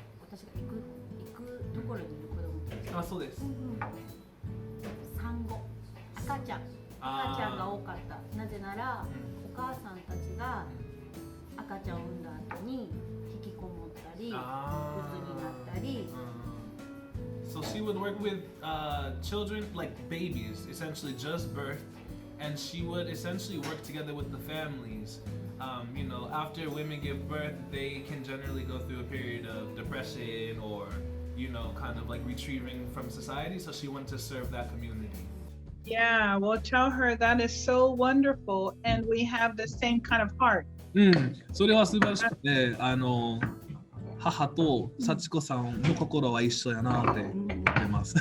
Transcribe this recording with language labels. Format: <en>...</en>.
<ja>私が行くところにいる子どもたち。あ、そうです。産後、赤ちゃんが多かった。なぜなら、お母さんたちが赤ちゃんを産んだ後に引きこもったり、うつになったり。</ja> <en>So she would work with children like babies, essentially just birth, and she would essentially work together with the families. After women give birth, they can generally go through a period of depression or, kind of like retrieving from society. So she wanted to serve that community. Yeah, well, tell her that is so wonderful, and we have the same kind of heart.</en> <ja>それは素晴らしくて、母と幸子さんの心は一緒やなって思います。</ja>